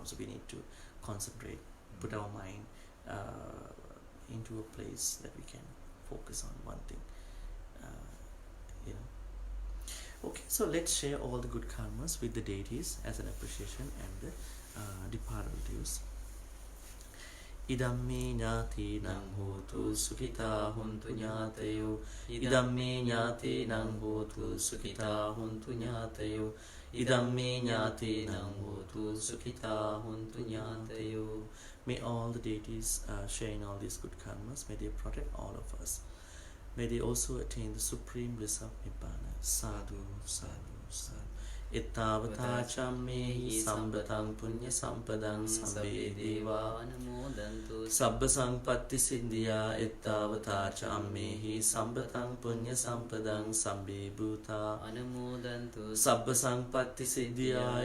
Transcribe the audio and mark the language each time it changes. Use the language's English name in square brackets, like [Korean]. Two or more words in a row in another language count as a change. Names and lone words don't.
[English] So we need to concentrate, put our mind into a place that we can focus on one thing. Okay, so let's share all the good karmas with the deities as an appreciation and the departed relatives. [Pali] Idamme nyati nang hotu sukhita huntu nyatayo. Idamme nyati nang hotu sukhita huntu nyatayo. Idamme nyati nang hotu sukhita huntu nyatayo. [English] May all the deities share in all these good karmas. May they protect all of us. May they also attain the supreme bliss of Nibbana. [Pali] Sadhu, sadhu, sadhu. Ittavata chammehi sambatang punya sampadang sabbe deva sabba sampatti siddhya. Ittavata chammehi sambatang punya sampadang sabbe bhuta sabba sampatti siddhya.